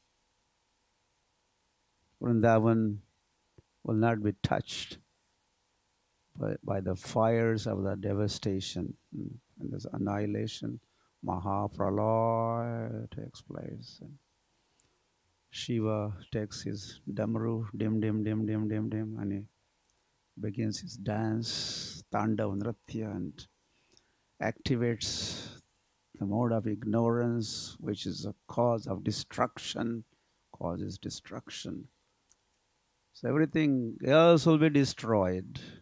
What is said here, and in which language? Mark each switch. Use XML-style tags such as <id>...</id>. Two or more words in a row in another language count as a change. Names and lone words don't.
<en>Vrindavan will not be touched by the fires of the devastation and this annihilation. Mahapralaya takes place. And Shiva takes his damaru, dim, dim, dim, dim, dim, dim, and he begins his dance, Tandav Nritya, and activates the mode of ignorance, which is a cause of destruction, causes destruction. So everything else will be destroyed.</en>